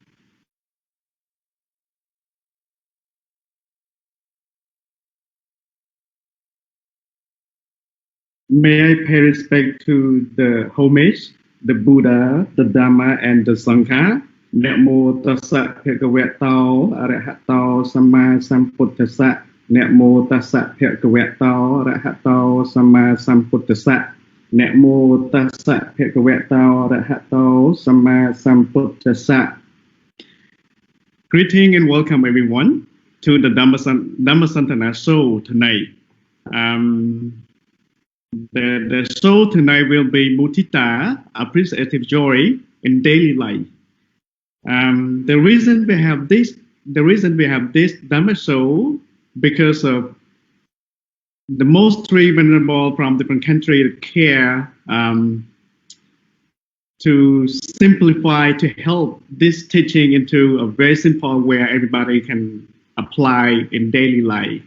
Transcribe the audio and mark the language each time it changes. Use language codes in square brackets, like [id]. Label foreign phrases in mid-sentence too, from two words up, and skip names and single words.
[en] May I pay respect to the homage, the Buddha, the Dhamma, and the Sangha. [pi] Namo tassa bhagavato arahato samma sambuddhassa. Namo tassa bhagavato arahato samma sambuddhassa. Namo tassa bhagavato arahato samma sambuddhassa. [en] Greeting and welcome everyone to the Dhammasantana show tonight. The show tonight will be Muditā, Apprecitaive joy in daily life. The reason we have this Dhamma show because of the most three venerable from different countries care to simplify to help this teaching into a very simple where everybody can apply in daily life.